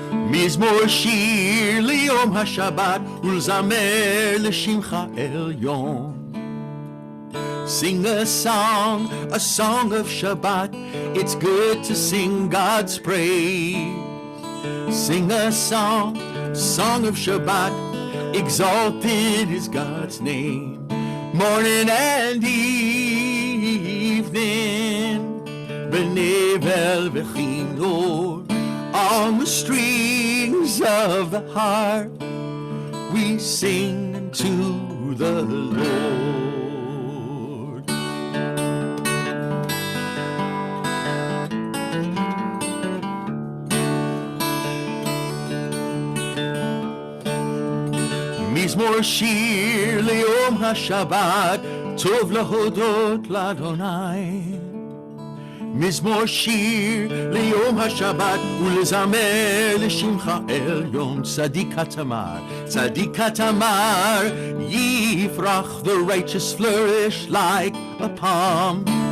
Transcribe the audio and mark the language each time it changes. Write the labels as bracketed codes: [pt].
[he] מזמור שיר ליום השבת ולזמר לשמך עליון. [en] Sing a song of Shabbat. It's good to sing God's praise. Sing a song of Shabbat. Exalted is God's name. Morning and evening, [he] b'nevel v'chinor. [en] On the strings of the harp, we sing unto the Lord. [he] Mizmor shir liyom haShabbat, tov lahodot l'Adonai. מזמור שיר ליום השבת ולזמר לשמך עליון. צדיק התמר יפרח, [en] the righteous flourish like a palm.